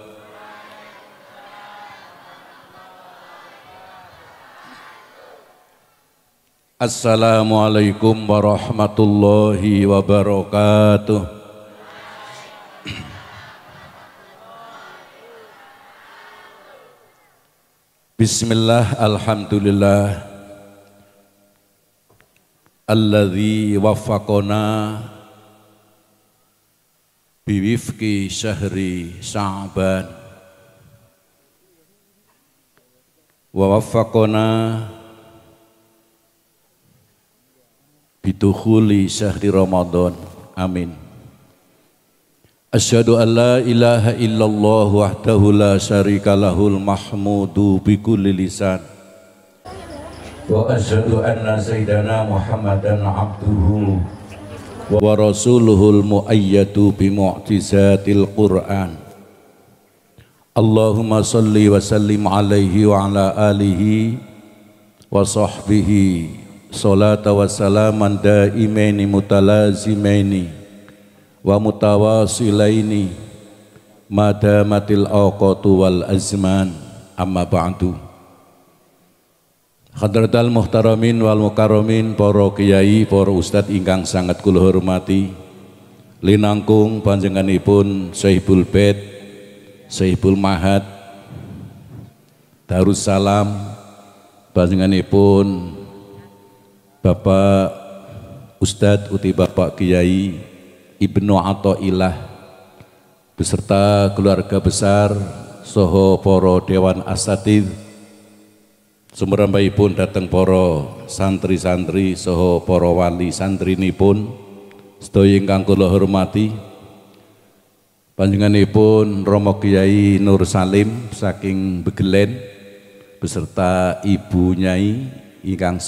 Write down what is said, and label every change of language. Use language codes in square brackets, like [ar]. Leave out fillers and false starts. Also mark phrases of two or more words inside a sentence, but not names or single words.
[ar] السلام عليكم ورحمة الله وبركاته. بسم الله, الحمد لله الذي وفقنا بوفق شهر شعبان ووفقنا بدخول شهر رمضان. آمين أشهد أن لا إله إلا الله وحده لا شريك له المحمود بكل لسان وأشهد أن سيدنا محمدا عبده ورسوله المؤيد بمعجزة القرآن. اللهم صل وسلم عليه وعلى آله وصحبه صلاة وسلاما دائمين متلازمين ومتواصلين ما دامت الأوقات والأزمان أما بعد. حضرات المحترمين والمكرمين, [jv] para kiai, para ustad ingkang sangat kula hormati, linangkung panjenenganipun Syaihul Bait, Syaihul Mahad, Darussalam, panjenenganipun Bapak Ustadz uti Bapak Kiai Ibnu Athaillah [id] beserta keluarga besar [jv] soho poro Dewan Asatidz, sumrambahipun dateng poro santri-santri soho poro wali santrinipun sedaya ingkang kula hormati. Panjenenganipun Romo Kiai Nur Salim saking Begelen beserta Ibu Nyai ingkang